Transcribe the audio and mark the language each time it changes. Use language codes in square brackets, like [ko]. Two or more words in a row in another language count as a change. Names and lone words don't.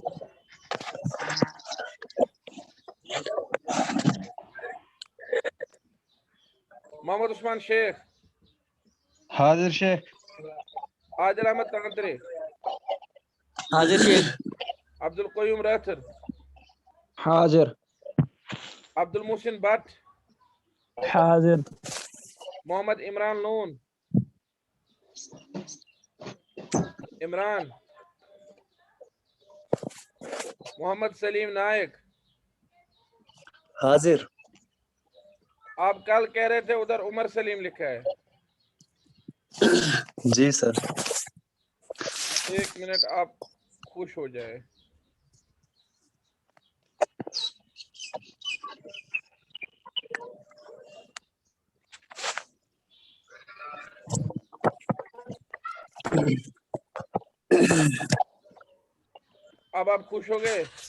[ur] محمد عثمان شیخ، حاضر شیخ. عادل احمد تانترے، حاضر شیخ. Abdul Qayyum Rathir, حاضر Abdul Muhsin Bhatt, حاضر Muhammad Imran Noon, Imran, Muhammad Salim Naik. حاضر آپ کل کہہ رہے تھے ادھر عمر سلیم لکھا ہے. جی سر. ایک منٹ آپ خوش ہو جائے. اب آپ خوش ہو گئے.